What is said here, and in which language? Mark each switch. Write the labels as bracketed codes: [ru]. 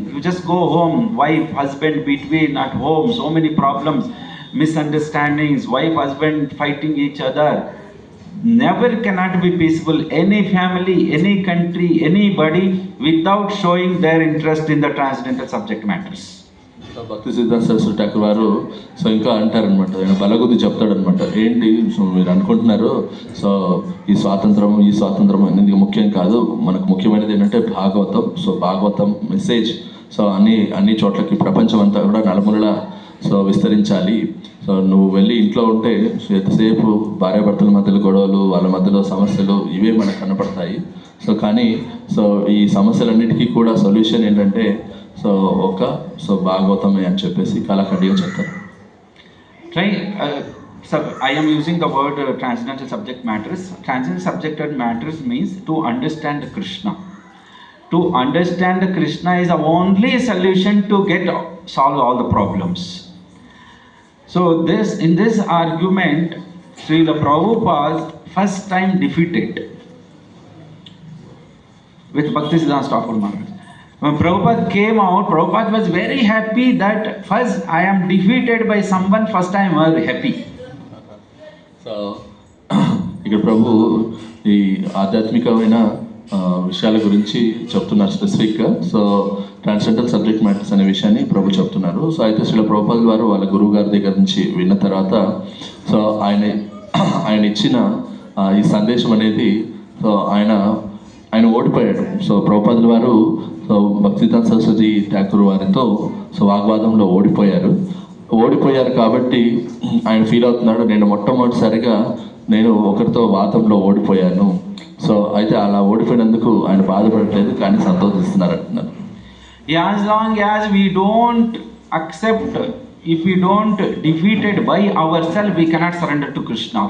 [en] You just go home, wife, husband between at home, so many problems, misunderstandings, wife, husband fighting each other. Never cannot be peaceful. Any family, any country, anybody without showing their interest in the transcendental subject matters. [te] భక్తిసిద్ధాంత Saraswati Thakur వారు so ఇంకా అంటారనమాట, ఆయన బలగుద్ది చెప్తాడనమాట, ఏంటి so మీరు అనుకుంటున్నారు so ఈ స్వాతంత్రం అనేది ముఖ్యం కాదు, మనకు ముఖ్యమైనది ఏంటంటే Bhagavatam. So Bhagavatam message so అన్ని చోట్లకి ప్రపంచం అంతా కూడా నలుమూలలా సో విస్తరించాలి. సో నువ్వు వెళ్ళి ఇంట్లో ఉంటే ఎంతసేపు భార్యాభర్తల మధ్యలో గొడవలు, వాళ్ళ మధ్యలో సమస్యలు ఇవే మనకు కనపడతాయి. సో కానీ సో ఈ సమస్యలన్నిటికీ కూడా సొల్యూషన్ ఏంటంటే సో భాగవతమే అని చెప్పేసి కళాఖండిగా చెప్తారు. [en] Try, sir, I am using the word transcendental subject matters. Transcendental subject matters means to understand Krishna. To understand Krishna is the only solution to solve all the problems. So in this argument, Srila Prabhupada first time defeated with Bhaktisiddhanta Thakur Maharaj. When Prabhupada came out, Prabhupada was very happy that first I am defeated by someone, first I am very happy. [te] So ఇక్కడ ప్రభు ఈ ఆధ్యాత్మికమైన విషయాల గురించి చెప్తున్నారు స్పెసిఫిక్గా. So transcendental subject matters అనే విషయాన్ని ప్రభు చెప్తున్నారు. సో అయితే శ్రీల ప్రభుపాద వారు వాళ్ళ గురువు గారి దగ్గర నుంచి విన్న తర్వాత సో ఆయన ఇచ్చిన ఈ సందేశం అనేది సో ఆయన ఓడిపోయాడు. సో ప్రభుపాదుల వారు సో భక్తిదాన్ సరస్వతి ఠాకూర్ వారితో సో వాగ్వాదంలో ఓడిపోయారు కాబట్టి ఆయన ఫీల్ అవుతున్నాడు, నేను మొట్టమొదటిసారిగా నేను ఒకరితో వాదంలో ఓడిపోయాను. సో అయితే అలా ఓడిపోయినందుకు ఆయన బాధపడట్లేదు కానీ సంతోషిస్తున్నారు అంటున్నారు. [en] As long as we don't accept, if we don't defeated by ourselves, we cannot surrender to Krishna.